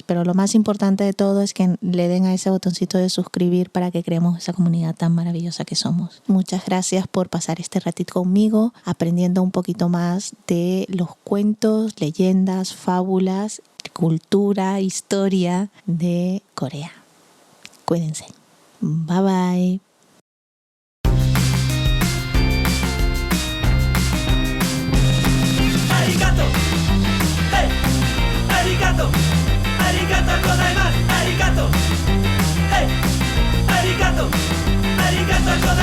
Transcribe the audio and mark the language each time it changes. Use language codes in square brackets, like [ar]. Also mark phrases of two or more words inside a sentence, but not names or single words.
[es] Pero lo más importante de todo es que le den a ese botoncito de suscribir para que creemos esa comunidad tan maravillosa que somos. Muchas gracias por pasar este ratito conmigo, aprendiendo un poquito más de los cuentos, leyendas, fábulas, cultura, historia de Corea. Cuídense. [en] Bye bye. [ja] Arigato. Hey. Arigato. ありがとうございます. Arigato. Hey. Arigato. ありがとうございます.